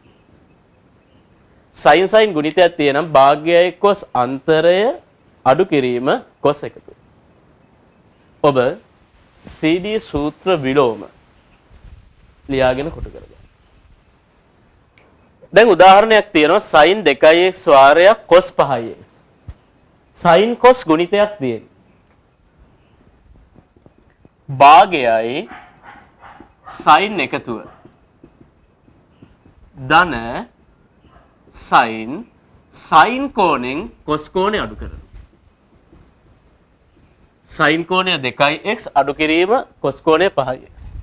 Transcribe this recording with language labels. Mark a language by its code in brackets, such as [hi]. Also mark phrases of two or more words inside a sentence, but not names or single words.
[si] sin sin ගුණිතයක් තියෙනම් භාගයයි cos අන්තරය අඩු කිරීම cos එකතුව. ඔබ CD සූත්‍ර විලෝම ලියාගෙන කොටු කරගන්න. දැන් උදාහරණයක් තියෙනවා sin 2x වාරයක් cos 5x. sin cos ගුණිතයක් තියෙනවා. භාගයයි sin එකතුව ධන sin කෝණයෙන් cos කෝණය අඩු කරනවා. sin කෝණය 2x අඩු කිරීම cos කෝණය 5x.